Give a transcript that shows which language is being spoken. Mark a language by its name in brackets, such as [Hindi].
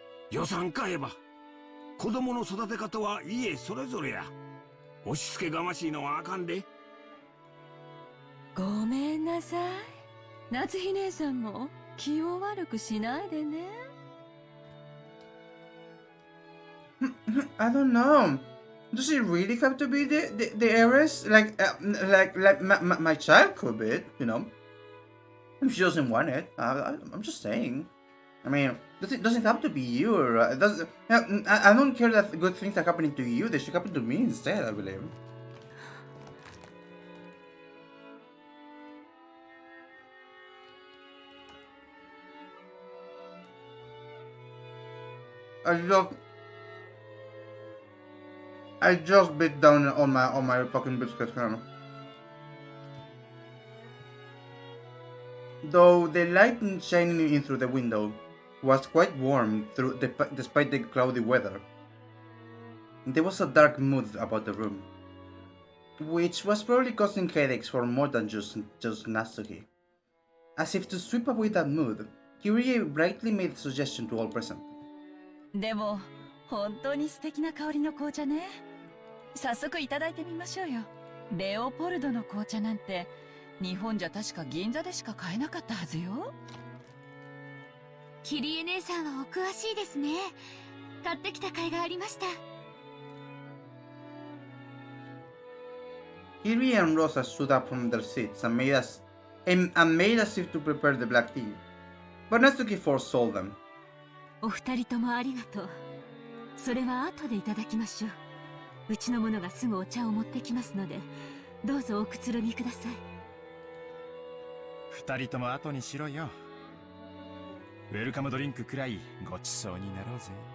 [Japanese] 予算買えば子供の育て方は家それぞれや。押し付けがましいのはあかんで。ごめんなさい。夏日姉さんも気を悪くしないでね。 [English] I don't know. Does it really have to be the heiress? Like my child could be, you know. If she doesn't want it, I'm just saying. I mean, it doesn't have to be you. Or, I don't care that good things are happening to you. They should happen to me instead, I believe. I just bit down on my fucking biscuit, kind. Though the light shining in through the window was quite warm despite the cloudy weather, there was a dark mood about the room, which was probably causing headaches for more than just Natsuki. As if to sweep away that mood, Kyrie brightly made a suggestion to all present. [Japanese] でも本当に素敵な香りの紅茶ね。早速いただいてみましょうよ。レオポルドの紅茶なんて日本じゃ確か銀座でしか買えなかったはずよ。キリエ姉さんはお詳しいですね。買ってきた甲斐がありました。 [English] Kiri and Rosa stood up from their seats and made as if to prepare the black tea, but Natsuki forestalled them. [Japanese] お二人ともありがとう。それは後でいただきましょう。うちの者がすぐお茶を持ってきますので、どうぞおくつろぎください。二人とも後にしろよ。ウェルカムドリンクくらいごちそうになろうぜ。